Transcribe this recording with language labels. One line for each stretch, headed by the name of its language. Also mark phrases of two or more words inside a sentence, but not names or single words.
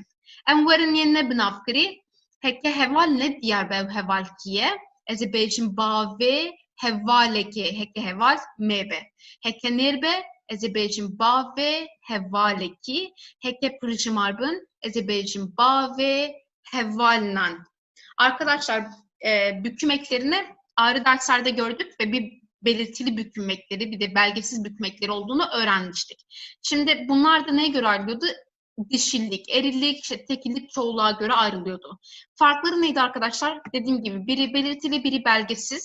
Kurdish: Em werin yên ne binavkirî heke heval ne diyar be ev heval kiye? Ez ê bêjim bavê hevalekê, heke heval me be. Heke nêr be ez ê bêjim bavê hevalekî, heke pırjimar bin ez ê bêjim bavê hevalnan.
Turkish: Arkadaşlar büküm eklerini ayrı derslerde gördük ve bir belirtili bükülmekleri, bir de belgesiz bükülmekleri olduğunu öğrenmiştik. Şimdi bunlar da neye göre ayrılıyordu? Dişillik, erillik, işte tekillik, çoğulluğa göre ayrılıyordu. Farkları neydi arkadaşlar? Dediğim gibi biri belirtili, biri belgesiz.